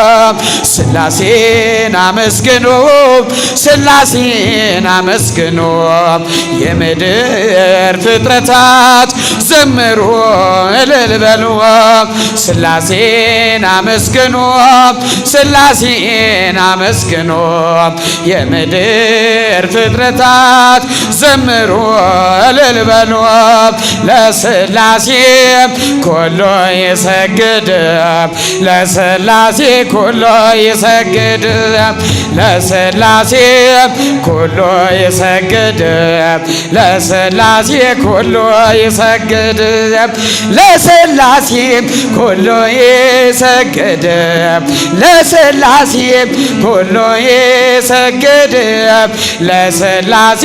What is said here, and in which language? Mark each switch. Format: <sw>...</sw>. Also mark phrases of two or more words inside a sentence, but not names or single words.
<am>ሥላሴን አመስግኑ ሥላሴን አመስግኑ የምድር ፍጥረታት ዘምሩ እልል በሉ ሥላሴን አመስግኑ ሥላሴን አመስግኑ የምድር ፍጥረታት ዘምሩ እልል በሉ</am> <gez>ለሥላሴ ኩሉ ይሰግድ ለሥላሴ ኩሉ ይሰግድ ለሥላሴ ኩሉ ይሰግድ ለሥላሴ ኩሉ ይሰግድ ለሥላሴ ኩሉ ይሰግድ ለሥላሴ ኩሉ ይሰግድ ለሥላሴ</gez>